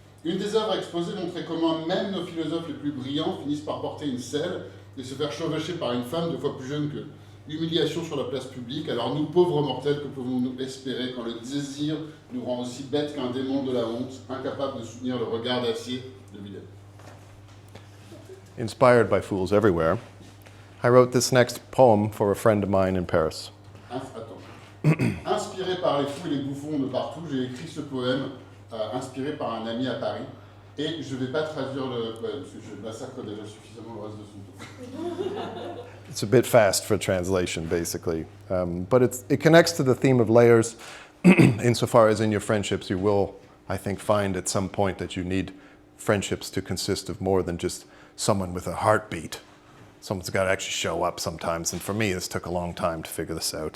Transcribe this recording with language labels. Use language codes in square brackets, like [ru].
[fr] Une des œuvres exposées montrait comment même nos philosophes les plus brillants finissent par porter une selle et se faire chevaucher par une femme 2 fois plus jeune qu'eux. Humiliation sur la place publique, alors nous, pauvres mortels, que pouvons-nous espérer quand le désir nous rend aussi bêtes qu'un démon de la honte, incapable de soutenir le regard d'acier de Willem. [en] Inspired by fools everywhere, I wrote this next poem for a friend of mine in Paris. [fr] Inspiré par les fous et les bouffons de partout, j'ai écrit ce poème inspiré par un ami à Paris. Et je ne vais pas traduire le poème, parce que je massacre déjà suffisamment le reste de son tour. [en] It's a bit fast for translation, basically. But it connects to the theme of layers insofar as in your friendships you will, I think, find at some point that you need friendships to consist of more than just someone with a heartbeat. Someone's got to actually show up sometimes. And for me, this took a long time to figure this out.